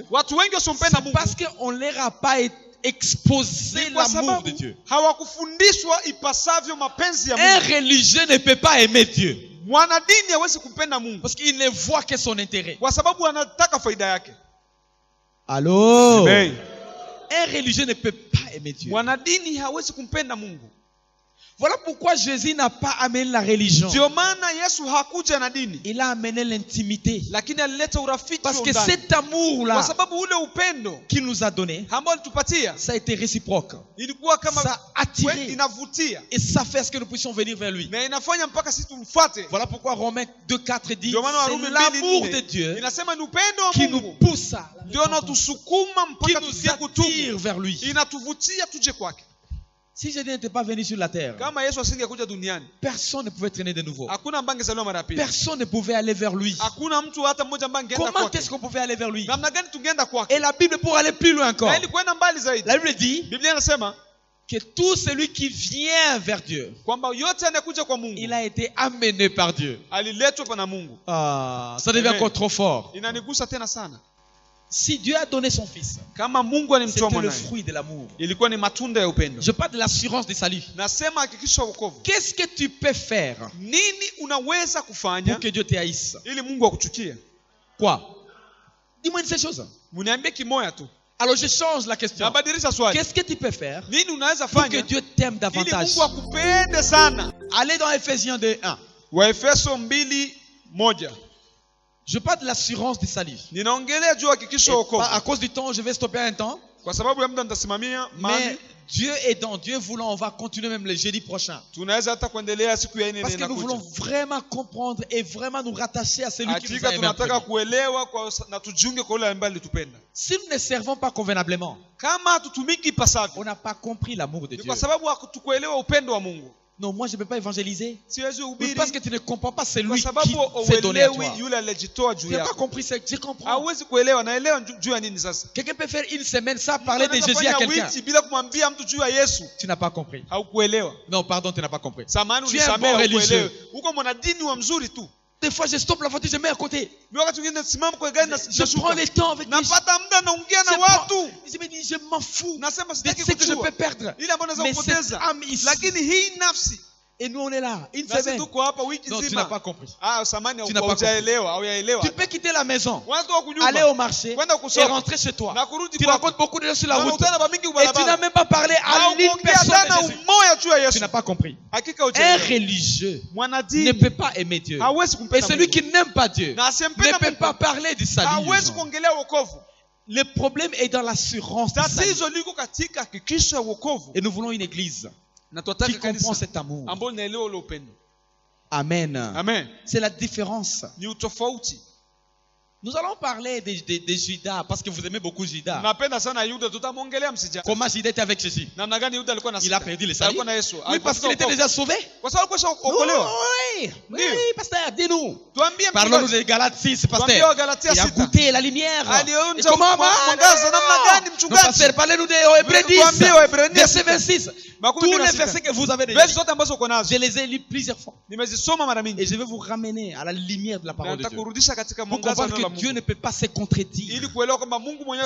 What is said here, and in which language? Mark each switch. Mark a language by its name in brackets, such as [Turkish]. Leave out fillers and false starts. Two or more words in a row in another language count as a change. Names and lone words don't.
[Swahili] Watu wengi wasiompenda [French] c'est [Swahili] Mungu. [French] parce qu'on ne leur a pas exposé [Swahili] Ni kwa [French] l'amour de [Swahili] sababu [French] Dieu. [Swahili] hawakufundishwa ipasavyo mapenzi ya [French] Un [Swahili] Mungu. [French] religieux ne peut pas aimer Dieu [Swahili] Mwanadini hawezi kumpenda Mungu [French] parce qu'il ne voit que son intérêt. [Swahili] kwa sababu anataka faida yake. [French] Allô? Amen. Un religieux ne peut pas aimer Dieu. [Swahili] Mwanadini hawezi kumpenda Mungu. [French] Voilà pourquoi Jésus n'a pas amené la religion. [Swahili] Ndio maana Yesu hakuja na dini, [French] Il a amené l'intimité. [Swahili] lakini alileta urafiki [French] Parce [Swahili] wa [French] que [Swahili] ndani. [French] cet amour-là [Swahili] Kwa sababu ule upendo [French] qu'il nous a donné, [Swahili] ambao alitupatia [French] ça a été réciproque. [Swahili] ilikuwa kama [French] Ça a attiré. [Swahili] inavutia [French] Et ça fait ce que nous puissions venir vers lui. [Swahili] na inafanya mpaka sisi tumfuate. [French] Voilà pourquoi Romains 2,4 dit [Swahili] Ndio maana Warumi [French] c'est l'amour [Swahili] 2:4 [French] de Dieu [Swahili] inasema ni upendo wa [French] qui nous [Swahili] Mungu [French] pousse à [Swahili] ndio unaotusukuma [French] qui [Swahili] mpaka [French] nous [Swahili] tufikie [French] attire [Swahili] kutubu, [French] vers lui. [Swahili] inatuvutia tuje kwake. [French] Si Jésus n'était pas venu sur la terre, [Swahili] Kama Yesu asingekuja duniani, [French] personne ne pouvait traîner de nouveau. [Swahili] hakuna ambaye angezaliwa mara pili. [French] Personne ne pouvait aller vers lui. [Swahili] Hakuna mtu hata mmoja ambaye angeenda [French] Comment [Swahili] kwake. [French] est-ce qu'on pouvait aller vers lui? [Swahili] Namna gani tungeenda kwake? [French] Et la Bible, pour aller plus loin encore, [Swahili] Na ili kwenda mbali zaidi, [French] la Bible dit [Swahili] Biblia inasema [French] que tout celui qui vient vers Dieu, [Swahili] kwamba yote anakuja kwa Mungu [French] il a été amené par Dieu. [Swahili] aliletwa pa na Mungu. [French] Ah, ça devient [Swahili] Amen. [French] encore trop fort. [Swahili] Inanigusa tena sana. [French] Si Dieu a donné son Fils, [Swahili] Kama Mungu alimtoa [French] c'était le [Swahili] mwanae, [French] fruit de l'amour. [Swahili] ilikuwa ni matunda ya upendo. [French] Je parle de l'assurance du salut. [Swahili] Nasema hakikisha wokovu. [French] Qu'est-ce que tu peux faire [Swahili] Nini unaweza kufanya [French] pour que Dieu te haïsse? [Swahili] ili Mungu akuchukie? [French] Quoi? Dis-moi une seule chose. [Swahili] Mniambie kimoya tu. [French] Alors je change la question. [Swahili] Nabadilisha swali. [French] Qu'est-ce que tu peux faire [Swahili] Nini unaweza [French] pour que [Swahili] fanya [French] Dieu t'aime [Swahili] ili [French] davantage? [Swahili] Mungu akupende sana? [French] Allez dans Ephésiens 2:1. [Swahili] Waefeso 2:1. [French] Je parle de l'assurance du salut. [Swahili] Ninaongelea juu ya hakikisho [French] Et [Swahili] wokovu. [French] à cause du temps, je vais stopper un temps. [Swahili] Kwa sababu ya muda nitasimamia [French] Mais [Swahili] mahali. [French] Dieu aidant, Dieu voulant, on va continuer même le jeudi prochain. [Swahili] Tunaweza hata kuendelea siku ya 4 [French] Parce que nous voulons [Swahili] inakuja. [French] vraiment comprendre et vraiment nous rattacher à celui qui nous [Swahili] Hakika [French] a aimés. en [Swahili] tunataka [French] premier. [Swahili] kuelewa na tujiunge kwa yule ambaye alitupenda. [French] Si nous ne servons pas convenablement, [Swahili] Kama hatutumiki [French] on [Swahili] ipasavyo, [French] n'a pas compris l'amour de [Swahili] ni [French] Dieu. [Swahili] kwa sababu hatukuelewa upendo wa Mungu. [French] Non, moi je ne peux pas évangéliser. [Swahili] Siwezi [French] Oui, [Swahili] hubiri [French] parce que tu ne comprends pas [Swahili] kwa [French] celui qui [Swahili] sababu [French] s'est donné à [Swahili] uelewi [French] toi. [Swahili] yule alijitoa [French] Tu [Swahili] juu [French] n'as pas [Swahili] yako. [French] compris ça. Je comprends. [Swahili] Hauwezi kuelewa, naelewa juu ya nini sasa. [French] Quelqu'un peut faire une semaine sans parler de [Swahili] Unaweza [French] Jésus à [Swahili] fanya [French] quelqu'un. [Swahili] wiki bila kumwambia mtu juu ya Yesu. [French] Tu n'as pas compris. [Swahili] Haukuelewa. [French] Non, pardon, tu n'as pas compris. [Swahili] Samahani, [French] Tu es un [Swahili] unisamehe, [French] bon [Swahili] haukuelewa. [French] religieux. [Swahili] Uko mwanadini wa mzuri tu. [French] Des fois, je stoppe la voiture, je mets à côté. [Swahili] Mimi wakati mwingine nasimama kwa gari na [French] Je prends le temps avec les gens. [Swahili] napata muda naongea na [French] Je prends- [Swahili] watu. [French] Je me dis, je m'en fous [Swahili] Nasema [French] de [Swahili] sitaki [French] ce que je [Swahili] kujua. [French] peux perdre. [Swahili] Ile ambayo naweza [French] Mais cette [Swahili] kupoteza. [French] âme ici. [Swahili] Lakini hii nafsi [French] Et nous, on est là, une [Swahili] nasi [French] semaine. [Swahili] tuko hapa wiki [French] Non, tu n'as pas [Swahili] nzima. [French] compris. [Swahili] Samani [French] Tu n'as pas [Swahili] haujaelewa, haujaelewa. [French] Tu peux quitter la maison, [Swahili] Unatoka kunyumba. [French] aller au marché [Swahili] Kwenda [French] et [Swahili] kusoma. [French] rentrer chez toi. [Swahili] Na kurudi [French] Tu [Swahili] kwako. [French] rencontres beaucoup de gens sur la [Swahili] Na [French] route. [Swahili] unakutana na mingi [French] Et tu n'as [Swahili] barabara. [French] même pas parlé à l'une [Swahili] Haukuongea [French] personne [Swahili] tena [French] de Jésus. [Swahili] umoja juu ya [French] Tu [Swahili] Yesu. [French] n'as pas compris. [Swahili] Hakika [French] Un [Swahili] hujaelewa. [French] religieux ne [Swahili] Mwanadini [French] peut pas aimer Dieu. [Swahili] hawezi [French] Et [Swahili] kumpenda [French] celui [Swahili] Mungu. [French] qui n'aime pas Dieu [Swahili] Na [French] ne [Swahili] asiyempenda [French] peut [Swahili] Mungu [French] pas parler du salut. [Swahili] hawezi kuongelea wokovu. [French] Le problème est dans l'assurance du salut. [Swahili] Tatizo liko katika hakikisho ya wokovu. [French] Et nous voulons une église [Swahili] Na [French] qui [Swahili] tunataka [French] comprend [Swahili] kanisa [French] cet amour. [Swahili] ambalo linaelewa ule upendo. Amen. Amen. [French] C'est la différence. [Swahili] Ni utofauti. [French] Nous allons parler de Judas parce que vous aimez beaucoup Judas. [Swahili] Napenda sana Yuda, tutamwongelea msija. [French] Comment Judas était avec Jésus? [Swahili] Namna gani Yuda alikuwa na [French] Il a perdu le salut. [Swahili] Alikuwa na Yesu. [French] Oui, parce qu'il était déjà sauvé. [Swahili] Kwa sababu alikuwa okolewa. [French] Oui, oui, [Swahili] Ndio. [French] pasteur, dis-nous. [Swahili] Tuambie [French] Parlons-nous de Galates 6, [Swahili] Tuambie [French] pasteur. [Swahili] Galatia [French] Il a [Swahili] 6. [French] goûté la lumière. [Swahili] Alionja [French] Et comment [Swahili] mwangaza namna gani [French] Non, [Swahili] mchungaji? [French] pasteur, parlez-nous de Hébreux 10, [Swahili] Tuambie Waebrania [French] verset 6. 26. [Swahili] Makumi [French] Tous [Swahili] mbili na [French] les [Swahili] sita. [French] versets que vous avez déjà [Swahili] Verse [French] lus, [Swahili] zote ambazo uko nazo. [French] je les ai lus plusieurs fois. [Swahili] Nimezisoma mara mingi. [French] Et je vais vous ramener à la lumière de la [Swahili] Na [French] parole de Dieu. [Swahili] nitakurudisha katika [French] Pour [Swahili] mwangaza wa [French] comprendre [Swahili] neno la [French] que Dieu [Swahili] Mungu. [French] ne peut pas se contredire. [Swahili] Ili kuelewa kwamba Mungu mwenyewe